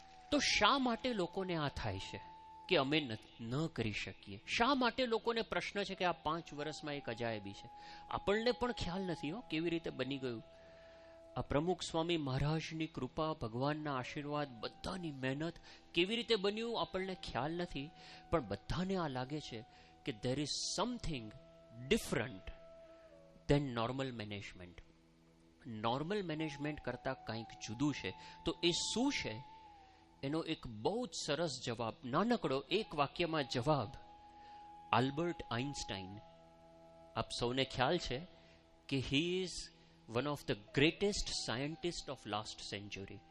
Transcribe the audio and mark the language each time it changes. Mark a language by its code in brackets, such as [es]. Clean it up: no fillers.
[gu] તો શા માટે લોકોને આ થાય છે કે અમે ન કરી શકીએ? શા માટે લોકોને પ્રશ્ન છે કે આ 5 વર્ષમાં એક અજાયબી છે? આપણને પણ ખ્યાલ નથી કેવી રીતે બની ગયું. આ પ્રમુખ સ્વામી મહારાજની કૃપા, ભગવાનના આશીર્વાદ, બધાની મહેનત કેવી રીતે બન્યું આપણને ખ્યાલ નથી. પણ બધાને આ લાગે છે કે [en] there is something different than normal management. [gu] Normal management કરતા કંઈક જુદું છે. તો એ શું છે એનો એક બહુ જ સરસ જવાબ, નાનકડો એક વાક્યમાં જવાબ આલ્બર્ટ આઇન્સ્ટાઈન. આપ સૌને ખ્યાલ છે કે [en] He is one of the greatest scientist of last century.